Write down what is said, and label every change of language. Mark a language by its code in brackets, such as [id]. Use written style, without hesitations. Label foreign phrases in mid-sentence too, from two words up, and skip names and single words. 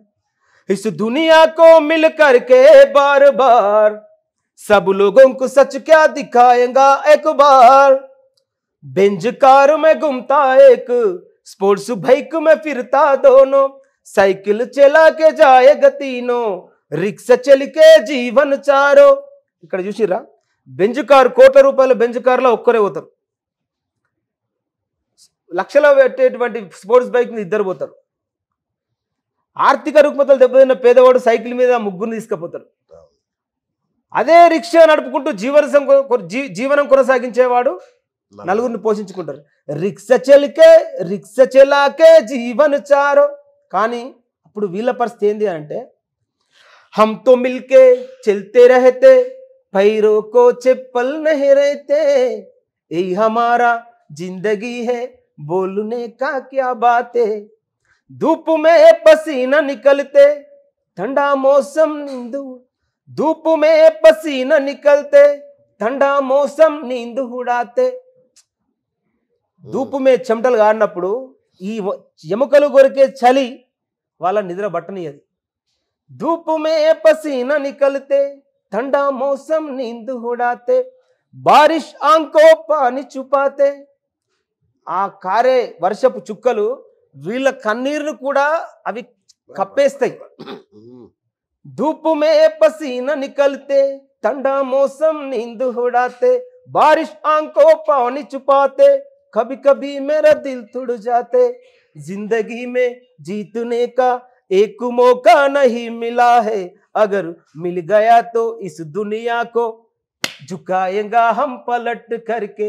[hi] इस दुनिया को मिल करके बार बार, सब लोगों को सच क्या दिखाएगा एक बार। बेंज कार में घूमता एक, स्पोर्ट्स बाइक में फिरता दोनों। साइकिल चला के जाएगा तीनों, रिक्शा चल के जीवन चारों। [te] ఇక్కడ చూసిరా, బెంజ్ కార్, కోట్ల రూపాయల బెంజ్ కార్లో ఒక్కరే పోతారు, లక్షల పెట్టేటువంటి స్పోర్ట్స్ బైక్ మీద ఇద్దరు పోతారు। ఆర్థిక రుగ్మతలు దెబ్బతిన్న పేదవాడు సైకిల్ మీద ముగ్గురు తీసుకుపోతారు। అదే రిక్షా నడుపుకుంటూ జీవనం కొనసాగించేవాడు నలుగురిని పోషించుకుంటారు। [hi] रिक्शा चला के जीवन चारों। [te] కానీ అప్పుడు వీళ్ళ పరిస్థితి ఏంది అంటే, [hi] हम तो मिलके चलते रहते, पैरों को चप्पल नहीं रहते। यही हमारा जिंदगी है, बोलने का क्या बात है। धूप में पसीना निकलते, ठंडा मौसम नींद, धूप में पसीना निकलते, ठंडा मौसम नींद उड़ाते। धूप में [te] చెమటలు గారినప్పుడు ఈ ఎముకలు కొరికే చలి వాళ్ళ నిద్ర బట్టనియది। [hi] धूप में पसीना निकलते, ठंडा मौसम नींद उड़ाते, बारिश आंखों पानी छुपाते। [te] ఆ కారే వర్షపు చుక్కలు వీళ్ళ కన్నీరును కూడా అవి కప్పేస్తాయి। [hi] धूप में पसीना निकलते, ठंडा मौसम नींद उड़ाते, बारिश आंखों पानी छुपाते, कभी कभी मेरा दिल टूट जाते। जिंदगी में जीतने का एक मौका नहीं मिला है, अगर मिल गया तो इस दुनिया को झुकाएगा हम पलट करके।